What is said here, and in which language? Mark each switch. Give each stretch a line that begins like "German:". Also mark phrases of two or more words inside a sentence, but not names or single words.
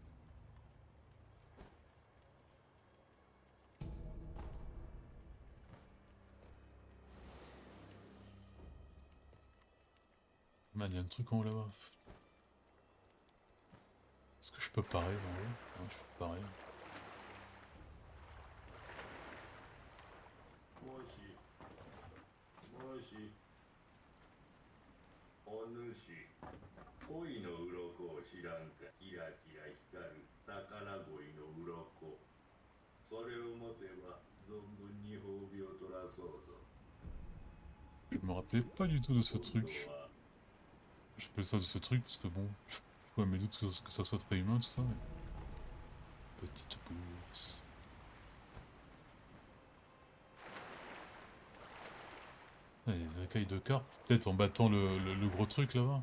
French: Man, il y a un truc en haut là-bas. Est-ce que je peux parer en haut? Ouais, je peux parer.
Japanese: もしもしお主恋の鱗を知らんか。キラキラ光る宝鯉の鱗、それを持てば存分に褒美を取らそうぞ。
French: Je me rappelais pas du tout de ce truc. J'appelle ça de ce truc parce que bon, je vois mes doutes que ça soit très humain tout ça. Mais... Petite bourse. Ah, les écailles de carpe, peut-être en battant le gros truc là-bas.